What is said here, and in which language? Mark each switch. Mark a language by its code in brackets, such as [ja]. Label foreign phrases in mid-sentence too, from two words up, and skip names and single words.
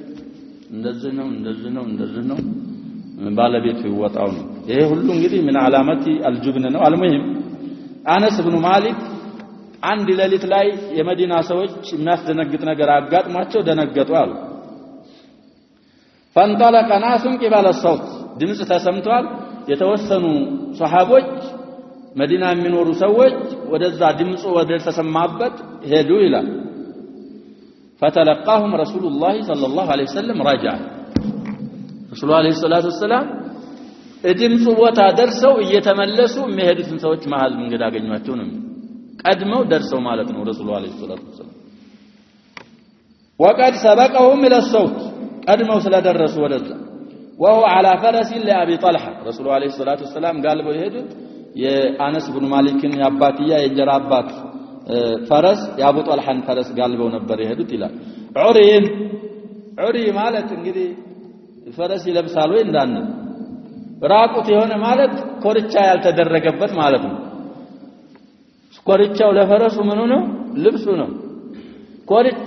[am] እንደዚህ ነው ባለቤቱ ይወጣው ነው ይሄ ሁሉ እንግዲህ ምን [ar] علامة الجبن [am] ነው አልሙሂም አነስ ኢብኑ ማሊክ አንድ ሌሊት ላይ የመዲና ሰዎች የሚያስደነግጥ ነገር አጋጥማቸው ደነገጡ አሉ [ar] فانطلق ناس قبل الصوت [am] ድምጽ ተሰምቷል የተወሰኑ ሱሐቦች መዲና የሚኖሩ ሰዎች ወደዛ ድምጹ ወደ ተሰማበት ሄዱ ይላል [ar] فتلقاهم رسول الله صلى الله عليه وسلم رجع رسول الله عليه الصلاه والسلام [am] ድምጹ ቦታ ደርሰው እየተመለሱ የሚሄዱትን ሰዎች መሃል መንገድ አገኟቸው ነው ቀድመው ደርሰው ማለት ነው [ar] رسول عليه الصلاة والسلام وقد سبقهم الى الصوت [am] ቀድመው ስለደረሱ ወደዛ [ar] وهو على فرس لابي طلحه رسول الله عليه الصلاه والسلام [am] ጋልበው የሄዱት የአነስ ኢብኑ ማሊክን ያባትያ የጀራ አባት ፈረስ ያቡ ጦልሃን ፈረስ ጋልበው ነበር የሄዱት ይላል ዑሪ ማለት እንግዲህ ፈረስ ይለብሳል ወይ እንዳን ራቁት የሆነ ማለት ኮርቻ ያልተደረገበት ማለት ነው ኮርቻው ለፈረሱ ምኑ ነው ልብሱ ነው ኮርቻ